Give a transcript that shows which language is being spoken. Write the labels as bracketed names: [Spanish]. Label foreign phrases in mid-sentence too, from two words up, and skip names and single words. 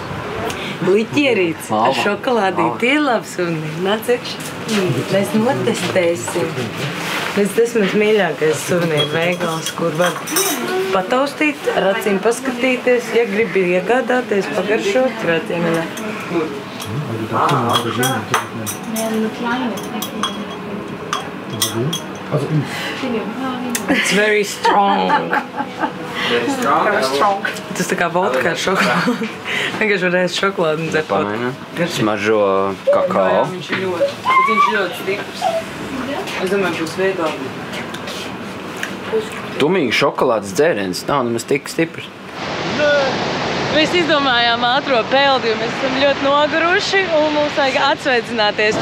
[Latvian] Liķierīts ar šokolādīti ir labs suvenīri. Nāc iekšā. Mēs notestēsim. Tas mans mīļākais suvenīru veikals, kur var pataustīt, ar acīm paskatīties, ja gribi iegādāties, pagaršot, krātienā. [English] It's very strong. Very strong? [Latvian] Tas tā kā vodka ar šokolādi. Vienkārši varēs šokolādi un dzert vodku. Smaržo kakao. Viņš ir ļoti stiprs. Es domāju, būs vieglāk. Tumīgi šokolādes dzēriens nav nemaz tik stiprs. Mēs izdomājām ātro peldi, jo mēs esam ļoti noguruši un mums vajag atsveicināties.